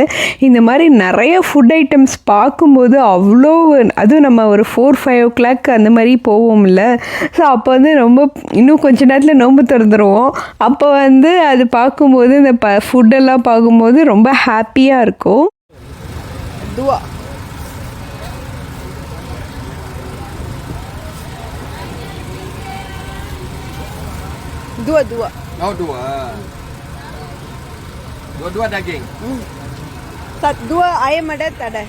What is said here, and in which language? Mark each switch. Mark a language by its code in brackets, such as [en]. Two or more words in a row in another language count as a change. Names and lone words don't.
[ta] இந்த மாதிரி நிறைய [en] food items [ta] பார்க்கும்போது அவ்வளோ, அதுவும் நம்ம ஒரு 4-5 o'clock அந்த மாதிரி போவோம்ல. ஸோ அப்போ வந்து ரொம்ப இன்னும் கொஞ்ச நேரத்தில் நோன்பு திறந்துருவோம். அப்போ வந்து அது பார்க்கும்போது இந்த ஃபுட்டெல்லாம் பார்க்கும்போது ரொம்ப ஹாப்பியாக இருக்கும். [ms] Dua. Oh, dua daging. Dua ayam ada tak ada?